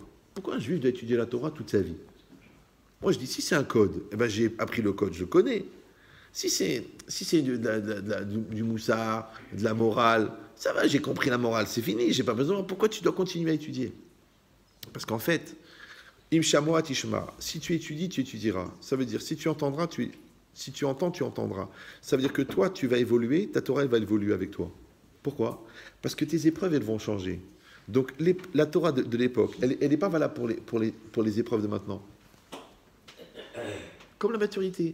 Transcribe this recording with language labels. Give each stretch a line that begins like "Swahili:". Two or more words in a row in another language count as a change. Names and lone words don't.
French: Pourquoi un juif doit étudier la Torah toute sa vie? Moi je dis, si c'est un code, eh ben, j'ai appris le code, je le connais. Si c'est du moussard, de la morale, ça va, j'ai compris la morale, c'est fini, j'ai pas besoin. Pourquoi tu dois continuer à étudier? Parce qu'en fait,
Hebrew: אם שמוע תשמע,
French: si tu étudies, tu étudieras. Ça veut dire, si tu entends, tu entendras. Ça veut dire que toi, tu vas évoluer, ta Torah, elle va évoluer avec toi. Pourquoi? Parce que tes épreuves, elles vont changer. Donc, la Torah de l'époque, elle n'est pas valable pour les épreuves de maintenant. Comme la maturité.